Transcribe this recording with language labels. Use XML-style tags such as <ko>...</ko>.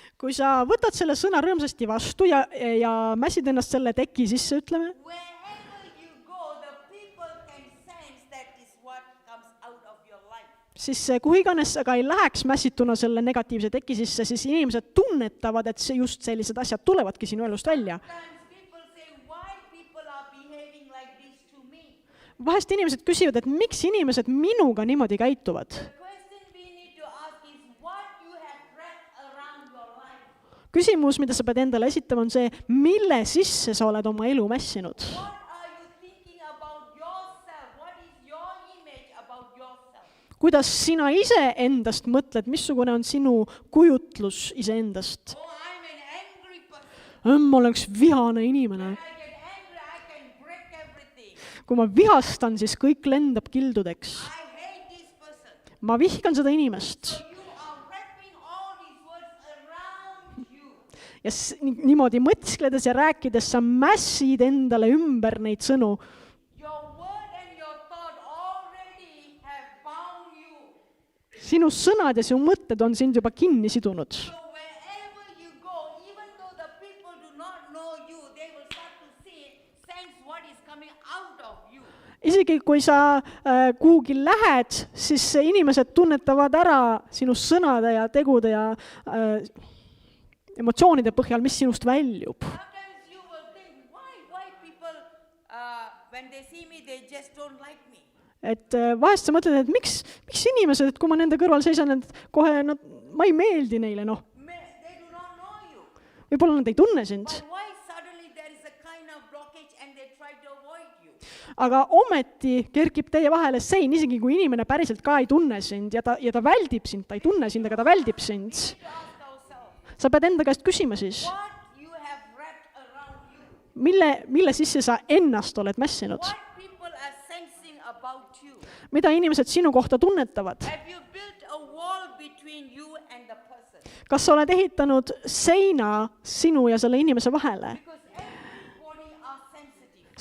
<et>Kui sa võtad selle sõna rõõmsasti vastu ja mässid ennast selle teki sisse, ütleme,</et> <en>wherever you go, the people can sense that is what comes out of your life.</en> <et>siis kuhu iganes sa ka ei läheks mässituna selle negatiivse teki sisse, siis inimesed tunnetavad, et see just sellised asjad tulevadki sinu elust välja.</et> <en>Sometimes people say, why people are behaving like this to me?</en> <et>Vahest inimesed küsivad, et miks inimesed minuga niimoodi käituvad.</et> <en>The question we need to ask is what you have wrapped around your life.</en> <et>Küsimus, mida sa pead endale esitama, on see, mille sisse sa oled oma elu mässinud.</et> <en>What are you thinking about yourself? What is your image about yourself?</en> <et>Kuidas sina ise endast mõtled, missugune on sinu kujutlus iseendast?</et> <en>Oh, I'm an angry person.</en> <et>Ma oleks vihane inimene.</et> <en>When I get angry, I can break everything.</en> <et>Kui ma vihastan, siis kõik lendab kildudeks.</et> <en>I hate this person.</en> <et>Ma vihkan seda inimest.</et> <en>So you are wrapping all these words around you.</en> <et>Ja niimoodi mõtskledes ja rääkides sa mässid endale ümber neid sõnu.</et> <en>Your word and your thought already have bound you.</en> <et>Sinu sõnad ja sinu mõtted on sind juba kinni sidunud.</et> <en>So wherever you go, even though the people do not know you, they will start to see, sense what is coming out of you.</en> <et>Isegi kui sa kuhugi lähed, siis inimesed tunnetavad ära sinu sõnade ja tegude ja emotsioonide põhjal, mis sinust väljub.</et> <en>Sometimes you will think, why people, when they see me, they just don't like me.</en> <et>Et vahest sa mõtled, et miks inimesed, et kui ma nende kõrval seisan, et kohe ma ei meeldi neile, noh.</et> <en>They do not know you.</en> <et>Võib-olla nad ei tunne sind.</et> <en>But why suddenly there is a kind of blockage and they try to avoid you?</en> <et>Aga ometi kerkib teie vahele sein, isegi kui inimene päriselt ka ei tunne sind ja ta väldib sind, ta ei tunne sind, aga ta väldib sind.</et> <en>To ask ourselves,</en> <et>Sa pead enda käest küsima siis,</et> <en>what you have wrapped around you.</en> <et>mille sisse sa ennast oled mässinud?</et> <en>What people are sensing about you?</en> <et>Mida inimesed sinu kohta tunnetavad?</et> <en>Have you built a wall between you and the person?</en> <et>Kas sa oled ehitanud seina sinu ja selle inimese vahele?</et> <en>Because everybody are sensitive.</en>